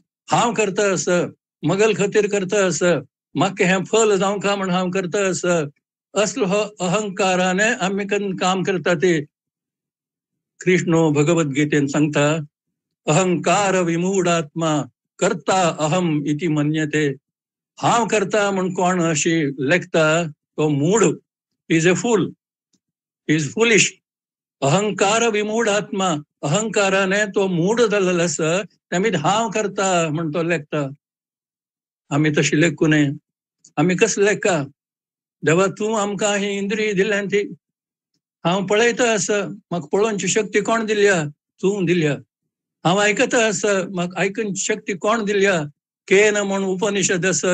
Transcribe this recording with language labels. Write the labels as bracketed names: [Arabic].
[Goan Konkani] हांव करता असं, मगल खातीर करता असं, म्हाका हें फल जावं का म्हण हांव करता असं, असलो हो अहंकाराने आमी काम करता ते. कृष्ण भगवद्गीतेन सांगता [Sanskrit] अहंकार विमूढात्मा करता अहम इति मन्यते. [Goan Konkani] हांव करता म्हण कोण अशी लेखता तो मूढ. [English] Is a fool, is foolish. [Goan Konkani] अहंकार विमूढ आत्मा, अहंकाराने तो मूढ जाल्लो आसा. त्यामुळे हांव करता म्हण तो लेखता. आमी तशी लेखू नये. आमी कसले लेखा? देवा तूं आमकां ही इंद्रिय दिल्यान ती. हांव पळयता असं, म्हाका पळोवनची शक्ती कोण दिल्या? तूं दिल्या. हांव आयकता असं, म्हाका आयकूनची शक्ती कोण दिल्या? केन म्हण उपनिषद आसा.